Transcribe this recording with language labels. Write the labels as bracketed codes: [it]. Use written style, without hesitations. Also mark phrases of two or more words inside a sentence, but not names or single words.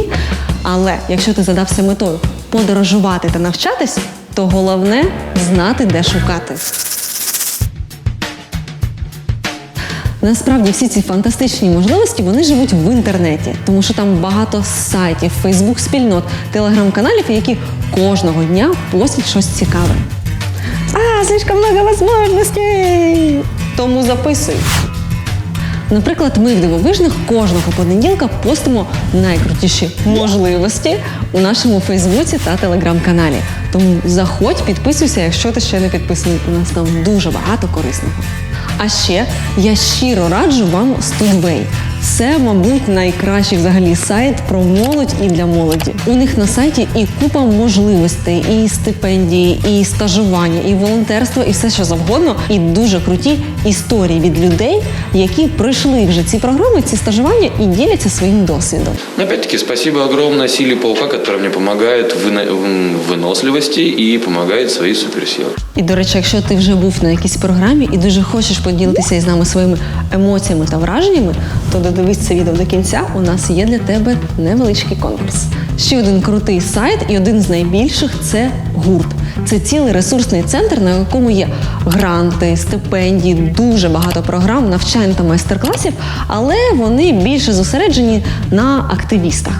[uk] Але якщо ти задався метою подорожувати та навчатись, то головне – знати, де шукати. Насправді всі ці фантастичні можливості, вони живуть в інтернеті, тому що там багато сайтів, фейсбук-спільнот, телеграм-каналів, які кожного дня постять щось цікаве. [ru] Слишком много возможностей! [uk] Тому записуй. Наприклад, ми в «Дивовижних» кожного понеділка постимо найкрутіші можливості у нашому Фейсбуці та Телеграм-каналі. Тому заходь, підписуйся, якщо ти ще не підписаний. У нас там дуже багато корисного. А ще я щиро раджу вам Studway. Це, мабуть, найкращий взагалі сайт про молодь і для молоді. У них на сайті і купа можливостей, і стипендії, і стажування, і волонтерство, і все, що завгодно. І дуже круті історії від людей, які пройшли вже ці програми, ці стажування і діляться своїм досвідом. [ru] Опять-таки, спасибо огромное силе паука, которая мне помогает в выносливости и помогает своей суперсилой. [uk] І, до речі, якщо ти вже був на якійсь програмі і дуже хочеш поділитися із нами своїми емоціями та враженнями, то додивись це відео до кінця, у нас є для тебе невеличкий конкурс. Ще один крутий сайт і один з найбільших – це гурт. Це цілий ресурсний центр, на якому є гранти, стипендії, дуже багато програм, навчань та майстер-класів, але вони більше зосереджені на активістах.